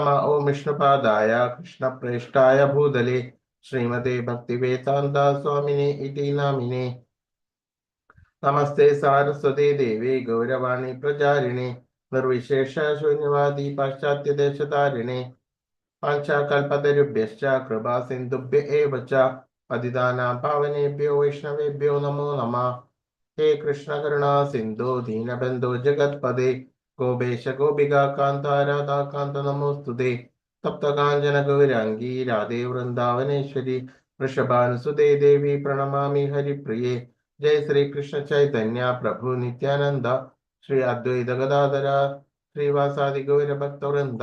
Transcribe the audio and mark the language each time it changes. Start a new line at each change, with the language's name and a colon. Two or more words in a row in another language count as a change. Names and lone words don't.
Sanskrit: ഓം വിഷ്ണുപാദായ കൃഷ്ണപ്രേഷ്ഠായ ഭൂതലേ ശ്രീമതേ ഭക്തിവേദാന്ത സ്വാമിനെ ഇതി നാമിനെ. നമസ്തേ സാരസ്വതേ ദേവേ ഗൗരവാണി പ്രചാരിണേ നിർവിശേഷ ശൂന്യവാദി പാശ്ചാത്യദേശതാരിണേ. വാഞ്ചാകൽപതരുഭ്യശ്ച കൃപാ സിന്ധുഭ്യ ഏവ ച പതിതാനാം പാവനേഭ്യോ വൈഷ്ണവേഭ്യോ നമോ നമഃ. ഹേ കൃഷ്ണ കരുണാ സിന്ധു ദീനബന്ധു ജഗത്പദേ ഗോപേശ ഗോപികാ കാന്ത രാധാകാന്ത നമോസ്തുതേ. തപ്തകാഞ്ചന ഗൗരാംഗീ രാധേ വൃന്ദാവനേശ്വരി വൃഷഭാനുസുതേ ദേവി പ്രണമാമി ഹരിപ്രിയേ. ജയ ശ്രീകൃഷ്ണ ചൈതന്യ പ്രഭു നിത്യാനന്ദ ശ്രീ അദ്വൈത ഗദാധര ശ്രീവാസാദി ഗൗരഭക്തവൃന്ദ.